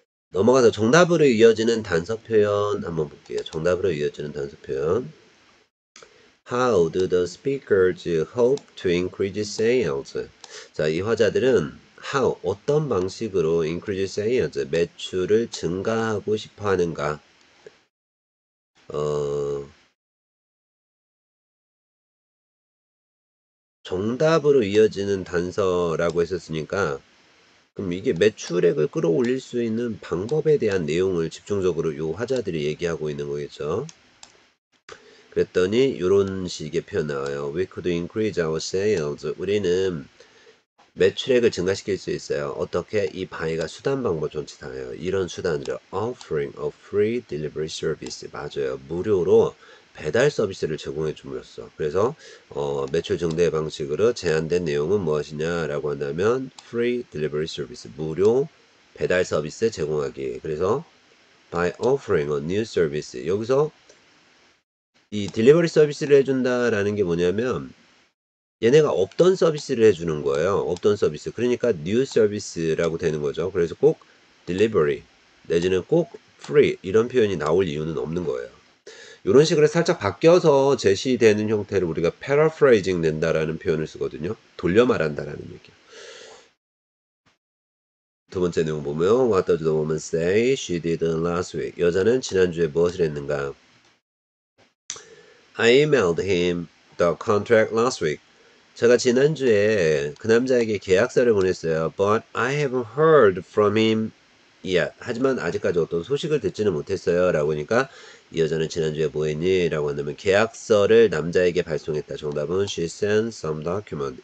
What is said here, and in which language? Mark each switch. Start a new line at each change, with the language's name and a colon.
Korean: 넘어가서 정답으로 이어지는 단서 표현 한번 볼게요. 정답으로 이어지는 단서 표현.
English: How do the speakers hope to increase sales?
Korean: 자, 이 화자들은 how, 어떤 방식으로
English: increase sales,
Korean: 매출을 증가하고 싶어 하는가? 정답으로 이어지는 단서라고 했었으니까 그럼 이게 매출액을 끌어올릴 수 있는 방법에 대한 내용을 집중적으로 이 화자들이 얘기하고 있는 거겠죠. 그랬더니 이런 식의 표현 나와요.
English: We could increase our sales.
Korean: 우리는 매출액을 증가시킬 수 있어요. 어떻게? 이 바이가 수단 방법 전체 다예요. 이런 수단으로
English: offering a free delivery service.
Korean: 맞아요. 무료로 배달 서비스를 제공해 줌으로써. 그래서 매출 증대 방식으로 제한된 내용은 무엇이냐라고 한다면
English: free delivery service.
Korean: 무료 배달 서비스 제공하기. 그래서
English: by offering a new service.
Korean: 여기서 이 딜리버리 서비스를 해준다라는 게 뭐냐면 얘네가 없던 서비스를 해주는 거예요. 없던 서비스. 그러니까 new 서비스라고 되는 거죠. 그래서 꼭 delivery 내지는 꼭 free 이런 표현이 나올 이유는 없는 거예요. 이런 식으로 살짝 바뀌어서 제시되는 형태를 우리가 paraphrasing 된다라는 표현을 쓰거든요. 돌려 말한다라는 얘기예요. 두 번째 내용 보면
English: What does the woman say she did last week?
Korean: 여자는 지난주에 무엇을 했는가?
English: I emailed him the contract last week.
Korean: 제가 지난주에 그 남자에게 계약서를 보냈어요.
English: But I haven't heard from him yet.
Korean: 하지만 아직까지 어떤 소식을 듣지는 못했어요. 라고 하니까 이 여자는 지난주에 뭐 했니? 라고 한다면 계약서를 남자에게 발송했다. 정답은
English: she sent some document.